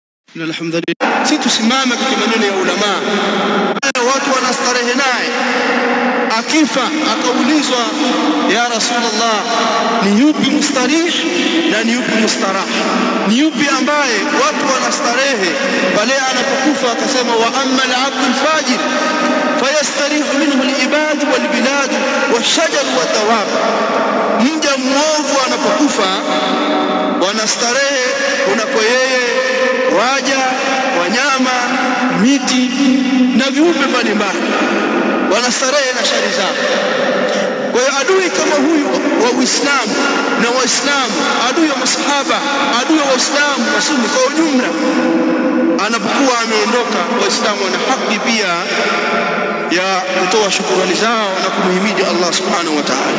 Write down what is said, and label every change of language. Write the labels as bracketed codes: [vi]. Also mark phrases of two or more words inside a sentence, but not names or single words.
[sw] Alhamdulillah, si tusimame katika maneno ya ulama. Watu wanastarehe naye, akifa akaulizwa, [ar] يا رسول الله, [sw] ni yupi mustarih na ni yupi mustarah? Ni yupi ambaye watu wanastarehe pale anapokufa? [ar] Akasema, وأما العبد الفاجر فيستريح منه العباد والبلاد والشجر والدواب. [sw] Mja muovu anapokufa wanastarehe kunako yeye waja, wanyama, miti na viumbe mbalimbali, wanastarehe na shari zao. Kwa hiyo adui kama huyu wa Uislamu na Waislamu, adui wa masahaba, adui wa Waislamu na Sunni kwa ujumla, anapokuwa ameondoka, Waislamu wana haki pia ya kutoa shukrani zao na kumhimidi [ar] الله سبحانه وتعالى.